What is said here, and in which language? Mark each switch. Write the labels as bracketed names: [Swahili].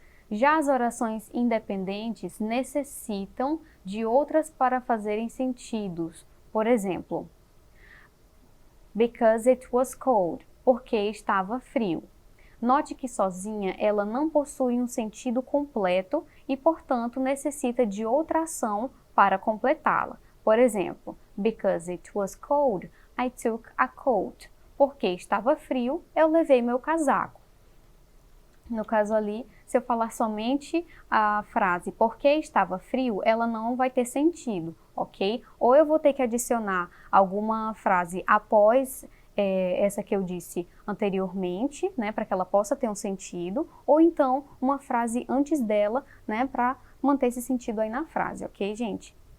[Portuguese] Já as orações independentes necessitam de outras para fazerem sentidos. Por exemplo, [English] because it was cold, [Portuguese] porque estava frio. Note que sozinha ela não possui um sentido completo e, portanto, necessita de outra ação para completá-la. Por exemplo, [English] because it was cold, I took a coat. [Portuguese] Porque estava frio, eu levei meu casaco. No caso ali, se eu falar somente a frase porque estava frio, ela não vai ter sentido, ok? Ou eu vou ter que adicionar alguma frase após essa que eu disse anteriormente, né, para que ela possa ter um sentido, ou então uma frase antes dela, né, para manter esse sentido aí na frase, ok, gente?